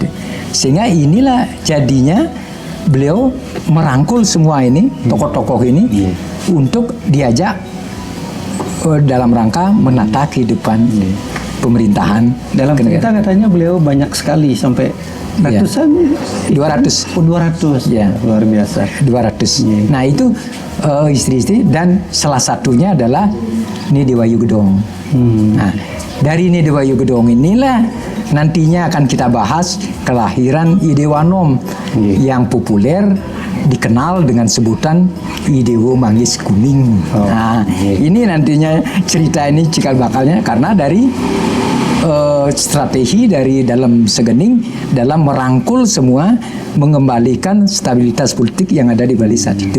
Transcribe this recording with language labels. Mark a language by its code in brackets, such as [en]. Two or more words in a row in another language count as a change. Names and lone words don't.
[id] Sehingga inilah jadinya beliau merangkul semua ini, tokoh-tokoh ini, untuk diajak dalam rangka menata kehidupan pemerintahan. Dalam cerita katanya beliau banyak sekali, sampai ratusan, 200. Oh, 200. Ya, luar biasa. 200. Nah, itu istri-istri, dan salah satunya adalah Ni Dewa Ayu Gedong. Nah, dari Ni Dewa Ayu Gedong inilah nantinya akan kita bahas kelahiran I Dewa Anom yang populer dikenal dengan sebutan I Dewa Manggis Kuning. Nah, ini nantinya cerita ini cikal bakalnya karena dari strategi dari dalam Segening dalam merangkul semua, mengembalikan stabilitas politik yang ada di Bali saat itu.